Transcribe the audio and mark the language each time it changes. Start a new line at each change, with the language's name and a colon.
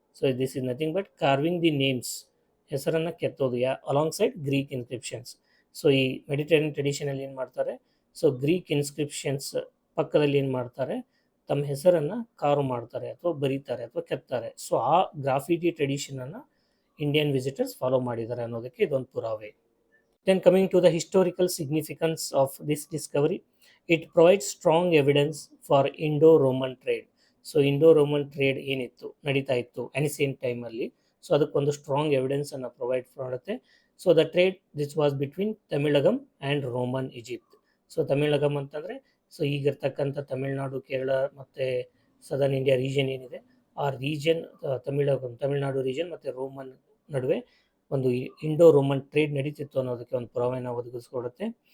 English: so this is nothing but carving the names,
Kannada: ಹೆಸರನ್ನು ಕೆತ್ತೋದು
English: Along side Greek inscriptions.
Kannada: So ಈ Mediterranean ಟ್ರೆಡಿಷನಲ್ಲಿ ಏನು ಮಾಡ್ತಾರೆ, so Greek inscriptions ಪಕ್ಕದಲ್ಲಿ ಏನು ಮಾಡ್ತಾರೆ, ತಮ್ಮ ಹೆಸರನ್ನು ಕಾರ್ವ್ ಮಾಡ್ತಾರೆ ಅಥವಾ ಬರೀತಾರೆ ಅಥವಾ ಕೆತ್ತಾರೆ. ಸೊ ಆ ಗ್ರಾಫಿಟಿ ಟ್ರೆಡಿಷನನ್ನು ಇಂಡಿಯನ್ ವಿಸಿಟರ್ಸ್ ಫಾಲೋ ಮಾಡಿದ್ದಾರೆ ಅನ್ನೋದಕ್ಕೆ ಇದೊಂದು ಪುರಾವೆ.
English: Then coming to the historical significance of this discovery, it provides strong evidence for Indo-Roman trade.
Kannada: So Indo-Roman trade ಏನಿತ್ತು, ನಡೀತಾ ಇತ್ತು ಅನಿಸಿಯಂಟ್ ಟೈಮಲ್ಲಿ, ಸೊ ಅದಕ್ಕೊಂದು ಸ್ಟ್ರಾಂಗ್ ಎವಿಡೆನ್ಸನ್ನು ಪ್ರೊವೈಡ್ ಮಾಡುತ್ತೆ.
English: So the trade this was between Tamilakam and Roman Egypt.
Kannada: So ತಮಿಳಗಮ್ ಅಂತಂದರೆ so ಈಗಿರ್ತಕ್ಕಂಥ Tamil Nadu, Kerala ಮತ್ತು southern India region ಏನಿದೆ, ಆ ರೀಜನ್ ತಮಿಳ್ನಾಡು ರೀಜನ್ ಮತ್ತು ರೋಮನ್ ನಡುವೆ ಒಂದು ಇಂಡೋ ರೋಮನ್ ಟ್ರೇಡ್ ನಡೀತಿತ್ತು ಅನ್ನೋದಕ್ಕೆ ಒಂದು ಪುರಾವೆನ ಒದಗಿಸ್ಕೊಡುತ್ತೆ.